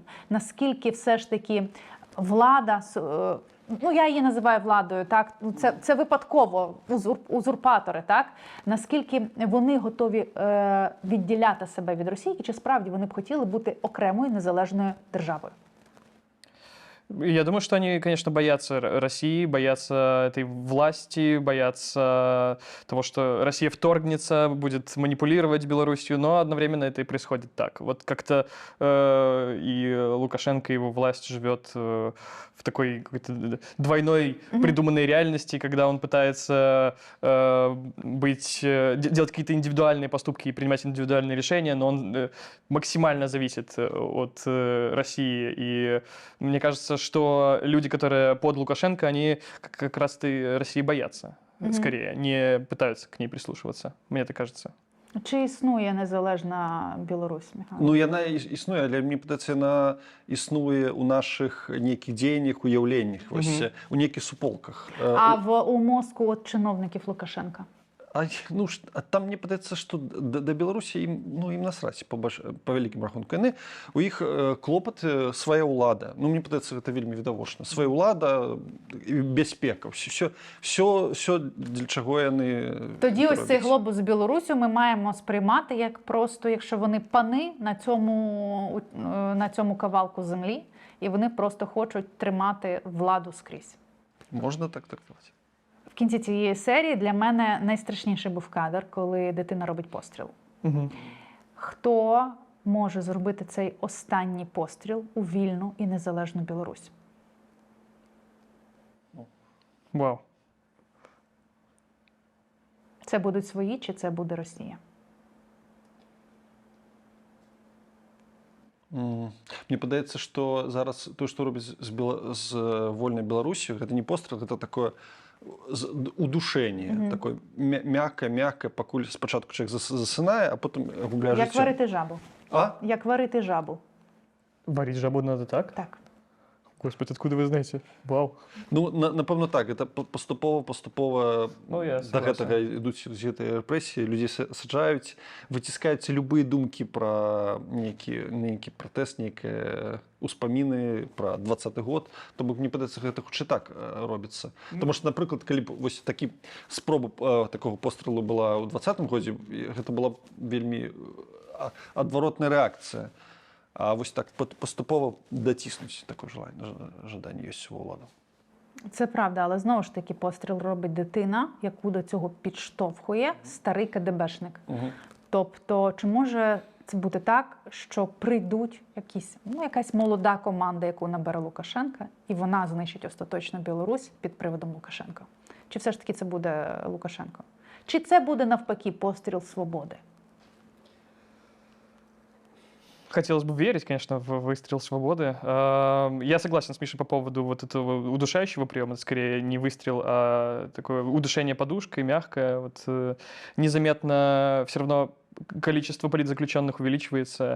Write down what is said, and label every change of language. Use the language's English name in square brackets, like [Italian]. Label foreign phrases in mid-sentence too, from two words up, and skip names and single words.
[Ukrainian] Наскільки все ж таки влада, ну я її називаю владою, так, це випадково узурпатори, так, наскільки вони готові відділяти себе від Росії, чи справді вони б хотіли бути окремою незалежною державою? [Russian] Я думаю, что они, конечно, боятся России, боятся этой власти, боятся того, что Россия вторгнется, будет манипулировать Белоруссию, но одновременно это и происходит так. Вот как-то и Лукашенко, его власть живет в такой какой-то двойной придуманной реальности, когда он пытается делать какие-то индивидуальные поступки и принимать индивидуальные решения, но он максимально зависит от России. И мне кажется, что люди, которые под Лукашенко, они как раз-то России боятся, скорее, не пытаются к ней прислушиваться. Мне так кажется. [Ukrainian] Чи існує незалежна Білорусь, Михайло? [Belarusian] Ну, яна існуе, але мне падаецца, яна існуе ў нашых нейкіх дзеяннях, уяўленнях, у нейкіх суполках. [Ukrainian] А у мозку от чиновників Лукашенка? [Belarusian] Там мне падаецца, што да Беларусі ім насраць па вялікім рахунку. Яны у іх клопат свая ўлада. Мне падаецца, гэта вельмі відавочна. Свая ўлада і бяспека. Все для чаго яны. [Ukrainian] Тоді ось цей глобус з Білорусю ми маємо сприймати як просто, якщо вони пани на цьому кавалку землі, і вони просто хочуть тримати владу скрізь. Можна так трактувати. В кінці цієї серії для мене найстрашніший був кадр, коли дитина робить постріл. Хто може зробити цей останній постріл у вільну і незалежну Білорусь? Вау. Це будуть свої чи це буде Росія? [Belarusian] Мне падаецца, што зараз тое, што робіць з вольнай Беларусью, гэта не пострел, гэта такое удушэнне, такое мяккае, пакуль спачатку чалавек засынае, а потым губляе жыццё. [Ukrainian] Як варити жабу. Як варити жабу. [Russian] Варить жабу надо так? [Ukrainian] Так. [Russian] Господи, откуда вы знаете? Вау. [Belarusian] Напэўна так, это паступова да гэтага ідуць з гэтай рэпрэсіі, людзей саджаюць, выціскаюцца любыя думкі пра нейкі пратэст, нейкія успаміны пра 20-й год. То бок мне падаецца, гэта хутчэй так робіцца. Таму што, напрыклад, калі б вось такі спроба такога пострэлу была ў 20-м годзе, гэта была вельмі адваротная рэакцыя. А вось так поступово дотиснуть такое жадання ёсць у ўладаў. [Ukrainian] Це правда, але знову ж таки постріл робить дитина, яку до цього підштовхує старий КДБшник. Тобто, чи може це бути так, що прийдуть якась молода команда, яку набере Лукашенка, і вона знищить остаточно Білорусь під приводом Лукашенка? Чи все ж таки це буде Лукашенко? Чи це буде навпаки постріл свободи? [Russian] Хотелось бы верить, конечно, в выстрел свободы. Я согласен с Мишей по поводу вот этого удушающего приема. Это скорее не выстрел, а такое удушение подушкой, мягкое. Вот, незаметно все равно количество политзаключенных увеличивается.